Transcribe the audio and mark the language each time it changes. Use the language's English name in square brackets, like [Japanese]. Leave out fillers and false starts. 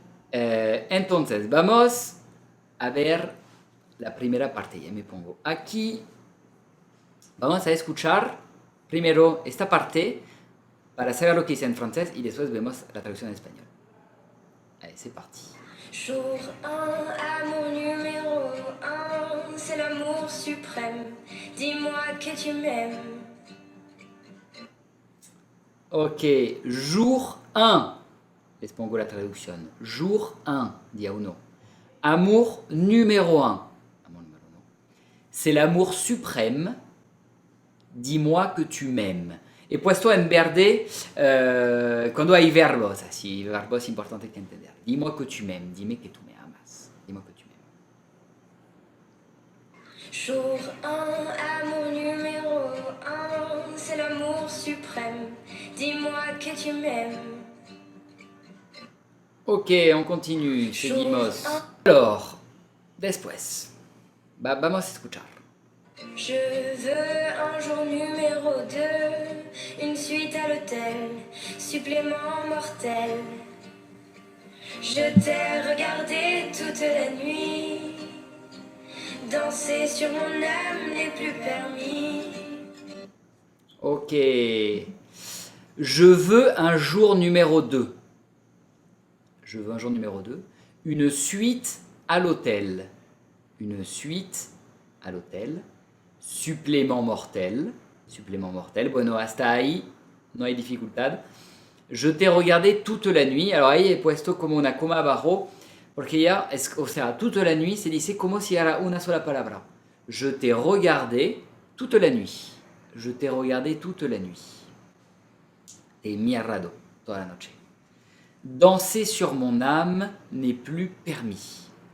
[Spanish] Entonces, vamos a ver la primera parte. Ya me pongo aquí. Vamos a escuchar primero esta parte para saber lo que dice en francés y después vemos la traducción en español. [French] Allez, c'est parti. Jour 1, amour numéro 1, c'est l'amour suprême. Dis-moi que tu m'aimes. Ok, jour 1. [Spanish] Les pongo la traducción. [French] Jour 1, [Spanish] dia 1. [French] Amour numéro 1. C'est l'amour suprême. Dis-moi que tu m'aimes. [Spanish] He puesto en verde cuando hay verbos, así, verbos importantes que entender. [French] Dis-moi que tu m'aimes. [Spanish] Dime que tú me amas. [French] Dis-moi que tu m'aimes. Jour 1, amour numéro 1, c'est l'amour suprême. Dis-moi que tu m'aimes. Ok, on continue, [Spanish] seguimos. [French] Alors, [Spanish] después, vamos a escuchar. [French] Je veux un jour numéro 2, une suite à l'hôtel, supplément mortel. Je t'ai regardé toute la nuit, danser sur mon âme n'est plus permis. Ok. Je veux un jour numéro 2. Je veux un jour numéro 2. Une suite à l'hôtel. Une suite à l'hôtel. Supplément mortel. Supplément mortel. [Spanish] Bueno, hasta ahí no hay dificultad. [French] Je t'ai regardé toute la nuit. Alors [Spanish] ahí he puesto como una coma abajo. Porque ya, o sea, [French] toute la nuit [Spanish] se dice como si era una sola palabra. [French] Je t'ai regardé toute la nuit. Je t'ai regardé toute la nuit. [Spanish] Te he mirado toda la noche. [French] Danser sur mon âme n'est plus permis.